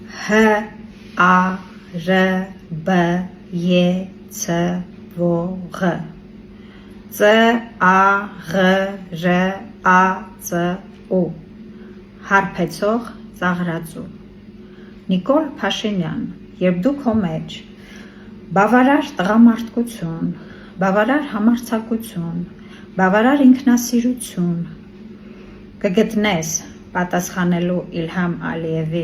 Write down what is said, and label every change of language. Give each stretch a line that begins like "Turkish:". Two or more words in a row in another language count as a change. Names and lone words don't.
Armenian: a r b e c v g c a g r a c u Հարբեցող ծաղրածու Նիկոլ Փաշինյան, երբ դու քո մեջ բավարար տղամարդկություն, բավարար համարձակություն, բավարար ինքնասիրություն կգտնես պատասխանելու Իլհամ Ալիևի